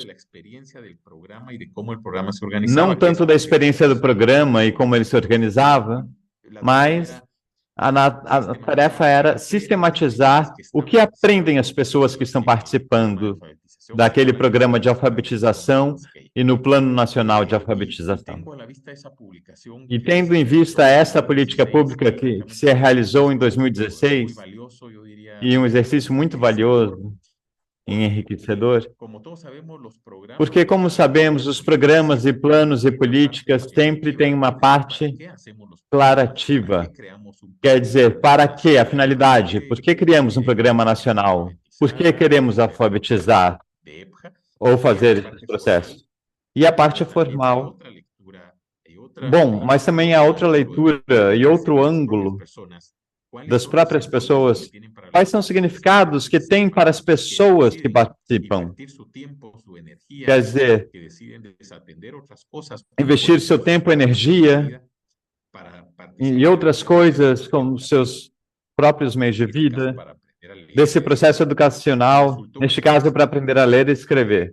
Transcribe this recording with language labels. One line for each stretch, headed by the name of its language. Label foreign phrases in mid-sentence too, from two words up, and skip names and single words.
Portuguese: não tanto da experiência do programa e como ele se organizava, mas a tarefa era sistematizar o que aprendem as pessoas que estão participando daquele programa de alfabetização e no Plano Nacional de Alfabetização. E tendo em vista essa política pública que se realizou em 2016, e um exercício muito valioso, e enriquecedor?
Spanish: como todos sabemos, los programas
Portuguese: Porque, como sabemos, os programas e planos e
Spanish: tienen una parte
Portuguese: políticas sempre têm uma
Spanish: descriptiva, es decir, ¿para
Portuguese: parte
Spanish: qué hacemos los programas? ¿Para
Portuguese: declarativa.
Spanish: qué creamos un
Portuguese: Quer
Spanish: plan?
Portuguese: dizer, para quê? A finalidade. Por que criamos um programa nacional? Por que queremos alfabetizar
Spanish: de EPJA?
Portuguese: ou
Spanish: Y
Portuguese: fazer
Spanish: esta
Portuguese: esses
Spanish: parte
Portuguese: processos?
Spanish: formal,
Portuguese: E a parte
Spanish: pero también hay
Portuguese: formal.
Spanish: otra lectura, hay otra,
Portuguese: Bom, mas também há outra leitura e outro ângulo das próprias pessoas. Quais são os significados que tem para as pessoas que participam? Quer dizer, investir seu tempo e energia em outras coisas, como seus próprios meios de vida, desse processo educacional, neste caso, para aprender a ler e escrever.